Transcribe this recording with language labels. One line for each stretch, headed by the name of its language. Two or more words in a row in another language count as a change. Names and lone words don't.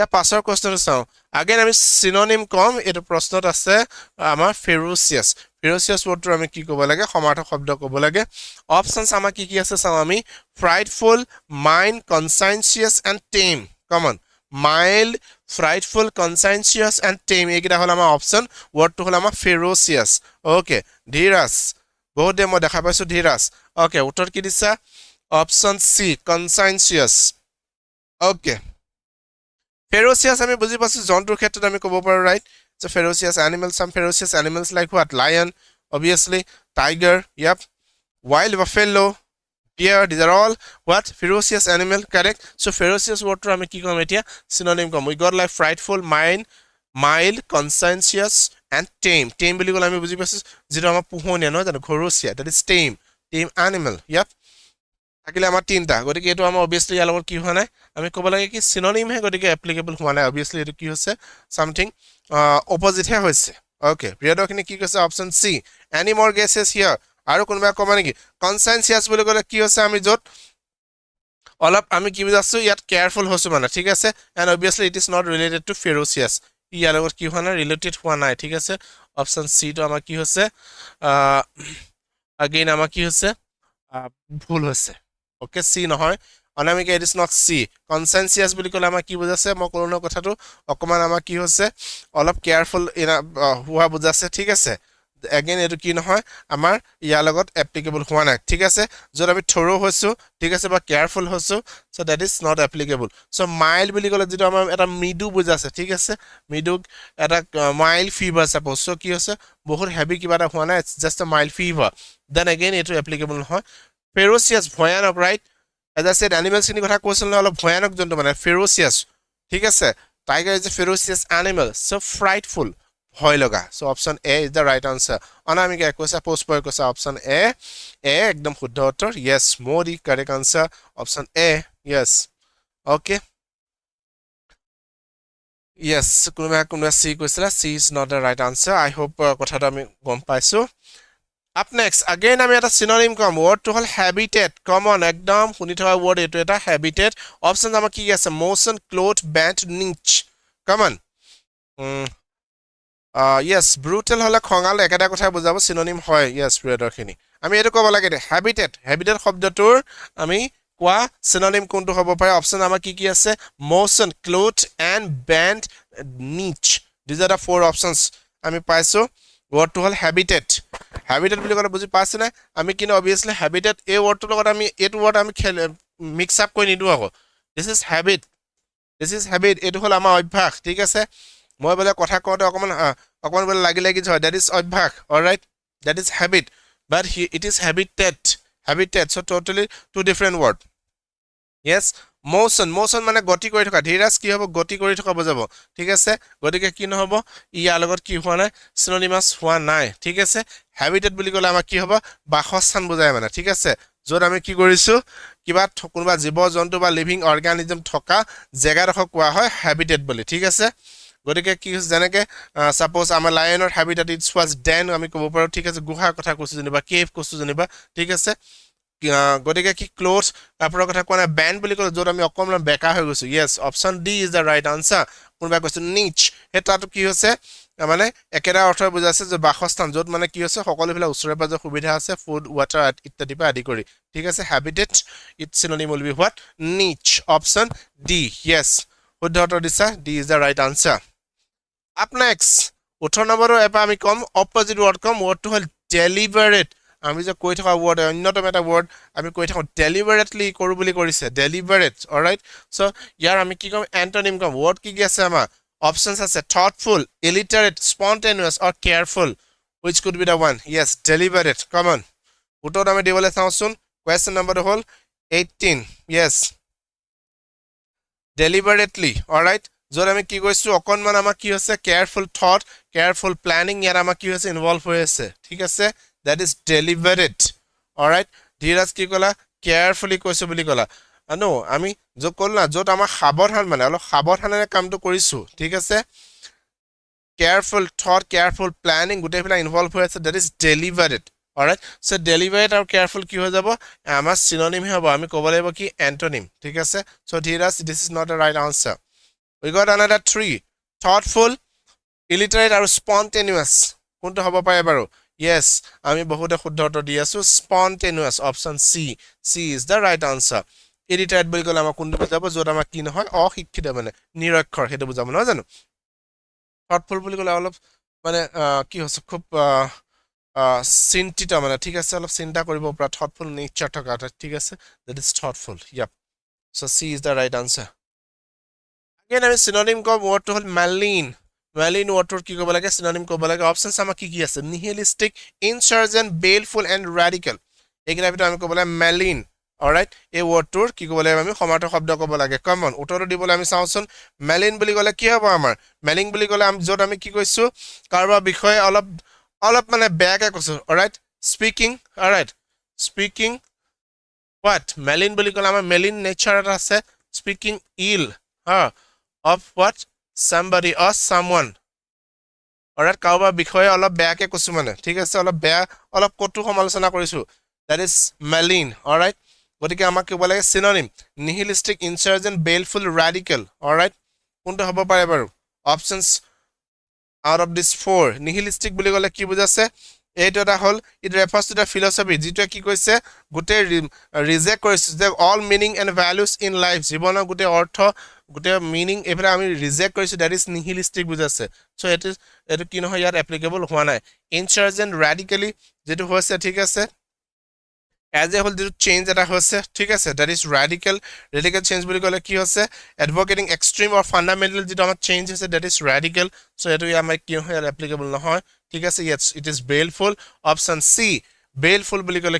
Assamese: পাছৰ কোৱেশ্চনটো চাও আগেন আমি সিনোনিম কম এটো প্ৰশ্নত আছে আমাৰ ফেৰোচিয়াস ৱৰ্ডটো আমি কি ক'ব লাগে সমাৰ্থক শব্দ ক'ব লাগে অপচনছ আমাৰ কি আছে চাও আমি
English: frightful mind conscientious and tame common mild frightful conscientious and tame
Assamese: এইকেইটা হল আমাৰ অপচন ৱৰ্ডটো হল আমাৰ
English: ferocious okay
Assamese: ধীৰাজ বহুত দে মই দেখা পাইছো ধীৰাজ ওকে উত্তৰ কি দিছা
English: option C conscientious
Assamese: ওকে ফেৰোচিয়াস আমি বুজি পাছো জন্তুৰ ক্ষেত্ৰত আমি ক'ব পাৰো ৰাইট
English: so ferocious animals some ferocious animals like what lion obviously tiger yep wild buffalo deer these are all what ferocious animal correct so ferocious word to
Assamese: আমি কি কম এতিয়া
English: synonym kom we got like frightful mild conscientious and tame
Assamese: বুলি গ'ল আমি বুজি পাছো যিটো আমাৰ পোহনীয়া নে জানো ঘৰচীয়া
English: that is tame animal yep
Assamese: থাকিলে আমাৰ তিনটা গতিকে এটো আমাৰ obviously ইয়াৰ লগত কি হোৱা নাই আমি ক'ব লাগে কি synonym হে গতিকে applicable হোৱা নাই obviously এটো কি হৈছে
English: something opposite
Assamese: হে হৈছে okay প্ৰিয়দৰ্শিনী কি কৈছে অপচন সি
English: any more guesses here
Assamese: আৰু কোনবা কমা নেকি conscientious বুলি ক'লে কি হৈছে আমি যত অলপ আমি কি বুজাছো ইয়াত কেয়াৰফুল হৈছো মানে ঠিক আছে
English: and obviously it is not related to ferocious
Assamese: ইয়াৰ লগত কি হোৱা নাই ৰিলেটেড হোৱা নাই ঠিক আছে অপচন সি তো আমাৰ কি হৈছে again আমাৰ কি হৈছে ভুল হৈছে ওকে সি নহয় অনামিকা
English: it is not C conscientious
Assamese: বুলি ক'লে আমাৰ কি বুজাছে মই কোনৰ কথাটো অকমান আমাৰ কি হৈছে অলপ কেয়াৰফুল হোৱা বুজাছে ঠিক আছে again এটো কি নহয় আমাৰ ইয়াৰ লগত এপ্লিকেবল হোৱা নাই ঠিক আছে যত আমি থৰো হৈছো ঠিক আছে বা কেয়াৰফুল হৈছো
English: so that is not applicable
Assamese: so mild বুলি ক'লে যেটো আমাৰ এটা মৃদু বুজাছে ঠিক আছে মৃদু এটা
English: mild fever suppose so
Assamese: কি হৈছে বহুত হেভি কিবা এটা হোৱা নাই
English: just a mild fever then again
Assamese: এটো applicable নহয় ferocious ভয়ানক right as I said animals খিনি কথা কৈছিল অলপ ভয়ানক জন্তু মানে ferocious ঠিক আছে
English: tiger is a ferocious animal so frightful
Assamese: ভয় লগা
English: so option a is the right answer
Assamese: অনামিকা কৈছে পোষ্ট পয় কৈছে
English: option a
Assamese: একদম শুদ্ধ উত্তৰ
English: yes more the correct answer option a yes okay
Assamese: yes কোনোবা c কৈছিলা
English: c is not the right answer I hope
Assamese: কথাটো আমি গম পাইছো
English: up next again
Assamese: আমি এটা synonym কম
English: word to
Assamese: হল habitat common একদম শুনি থকা word এটো এটা
English: habitat options
Assamese: আমাৰ কি আছে
English: motion cloth bent niche common
Assamese: yes brutal হলে খঙাল একেটা কথা বুজাব synonym হয় yes প্ৰিয়দৰ্শিনী আমি এটো ক'ব লাগে habitat শব্দটোৰ আমি কোৱা synonym কোনটো হ'ব পাৰে অপচন আমাৰ কি আছে
English: motion cloth and bent niche these are the four options
Assamese: আমি পাইছো
English: word to
Assamese: হল habitat বুলি ক'লে বুজি পাছ না আমি কিনো obviously habitat এই wordটোৰ লগত আমি এটো word আমি মিক্স আপ কৰি নিদু আকৌ
English: this is habit
Assamese: এটো হল আমাৰ অভ্যাস ঠিক আছে মই বলে কথা কওঁতে অকমান বলে লাগি হয়
English: that is
Assamese: অভ্যাস
English: all right that is habit but it is habitat so totally two different word yes motion
Assamese: মানে গতি কৰি থকা ধীৰাজ কি হ'ব গতি কৰি থকা বুজাব ঠিক আছে গতিকে কি নহব ইয়াৰ লগত কি হোৱা নাই synonymous হোৱা নাই ঠিক আছে habitat বুলি ক'লে আমাৰ কি হ'ব বাসস্থান বুজায় মানে ঠিক আছে যত আমি কি কৰিছো কিবা কোনবা জীৱ জন্তু বা লিভিং অৰ্গানিজম থকা জেগাডখ কোৱা হয় habitat বুলি ঠিক আছে গতিকে কি যেনেকে সাপোজ আমাৰ লায়নৰ
English: habitat it was den
Assamese: আমি ক'ব পাৰো ঠিক আছে গুহা কথা কৈছো জনিবা কেভ কৈছো জনিবা ঠিক আছে গতিকে কি ক্লোথ কাপড়ৰ কথা কোৱা নাই ব্যান্ড বুলি ক'লে যত আমি অকমান বেকা হৈ গৈছো
English: yes option d is the right
Assamese: answer কোনবা কৈছো niche হেতাটো কি হৈছে মানে একেটা অৰ্থ বুজাইছে যে বাসস্থান য'ত মানে কি হৈছে সকলোফালে ওচৰে পাজৰে সুবিধা আছে ফুড ৱাটাৰ ইত্যাদি পৰা আদি কৰি ঠিক আছে
English: habitat it synonym will be what niche option D yes
Assamese: শুদ্ধ উত্তৰ দিছা
English: D is the right answer up
Assamese: next 18 নম্বৰৰ এপা আমি কম অপজিট ৱৰ্ড কম ৱৰ্ডটো হ'ল ডেলিভাৰেট আমি যে কৈ থকা ৱৰ্ড অন্যতম এটা ৱৰ্ড আমি কৈ থাকো ডেলিভাৰেটলি কৰো বুলি কৰিছে
English: deliberate alright so
Assamese: ইয়াৰ আমি কি কম এন্টোনিম কম ৱৰ্ড কি কি আছে আমাৰ options আছে
English: thoughtful illiterate spontaneous or careful which could be the one yes deliberate come on
Assamese: উত্তৰ আমি দিবলৈ চাওঁচোন
English: question number
Assamese: হ'ল 18 yes
English: deliberately alright
Assamese: য'ত আমি কি কৈছো অকনমান আমাৰ কি হৈছে
English: careful thought careful planning
Assamese: ইয়াৰ আমাৰ কি হৈছে ইনভলভ হৈ আছে ঠিক আছে
English: that is deliberate alright
Assamese: ধীৰাজ কি কলা carefully কৈছো বুলি কলা আনো আমি য'ত কল না য'ত আমাৰ সাৱধান মানে অলপ সাৱধানেৰে কামটো কৰিছো ঠিক আছে
English: careful thought careful planning
Assamese: গোটেইবিলা ইনভলভ হৈ আছে
English: that is deliberate alright so deliberate
Assamese: আৰু careful কি হৈ যাব আমাৰ synonym হ'ব আমি ক'ব লাগিব কি antonym ঠিক আছে
English: so ধীৰাজ this is not the right answer we got another 3 thoughtful illiterate
Assamese: আৰু spontaneous কোনটো হ'ব পাৰে বাৰু yes আমি বহুতে শুদ্ধ উত্তৰ দি আছো
English: spontaneous option C is the right answer
Assamese: illiterate বুলি ক'লে আমাৰ কোনটো বুজাব য'ত আমাৰ কি নহয় অশিক্ষিত মানে নিৰক্ষৰ হেতু বুজাব নহয় জানো thoughtful বুলি ক'লে অলপ মানে কি হৈছে খুব চিন্তিত মানে ঠিক আছে অলপ চিন্তা কৰিব পৰা
English: thoughtful nature
Assamese: থকা ঠিক আছে
English: that is thoughtful yep so C is the right answer
Assamese: again আমি synonym কম wordটো হ'ল malign malign wordটোৰ কি ক'ব লাগে synonym ক'ব লাগে options আমাৰ কি কি আছে
English: nihilistic insurgent baleful and radical
Assamese: এইকেইটা ভিতৰত আমি ক'ব লাগে malign alright এই wordটোৰ কি ক'ব লাগে আমি সমাৰ্থক শব্দ ক'ব লাগে
English: come on
Assamese: উত্তৰটো দিবলৈ আমি চাওঁচোন malign বুলি ক'লে কি হ'ব আমাৰ malign বুলি ক'লে আমি য'ত আমি কি কৈছো কাৰোবাৰ বিষয়ে অলপ মানে বেয়াকে কৈছো alright
English: speaking what malign
Assamese: বুলি ক'লে আমাৰ
English: malign nature
Assamese: এটা আছে
English: speaking ill of what somebody or someone alright
Assamese: কাৰোবাৰ বিষয়ে অলপ বেয়াকে কৈছো মানে ঠিক আছে অলপ বেয়া অলপ কটু সমালোচনা কৰিছো
English: that is malign alright
Assamese: গতিকে আমাক কি ক'ব লাগে synonym
English: nihilistic insurgent baleful radical alright
Assamese: কোনটো হ'ব পাৰে বাৰু
English: options out of this 4 nihilistic
Assamese: বুলি ক'লে কি বুজাছে এইটো এটা হল
English: it refers to the philosophy
Assamese: যেটো কি কৈছে গুটে ৰিজেক্ট কৰিছে যে
English: all meaning and values in life
Assamese: জীৱনৰ গুটে অৰ্থ গুটে meaning এফৰা আমি ৰিজেক্ট কৰিছো
English: that is nihilistic
Assamese: বুজাছে so এটো কি নহয় ইয়াৰ applicable হোৱা নাই
English: insurgent radically
Assamese: যেটো হৈছে ঠিক আছে
English: as a whole the change that
Assamese: হৈছে ঠিক আছে
English: that is radical change
Assamese: বুলি ক'লে কি হৈছে
English: advocating extreme or fundamental
Assamese: যেটো আমাৰ change হৈছে
English: that is radical so
Assamese: এটো আমাৰ কি হয় applicable নহয় ঠিক আছে
English: yes it is baleful option C baleful
Assamese: বুলি ক'লে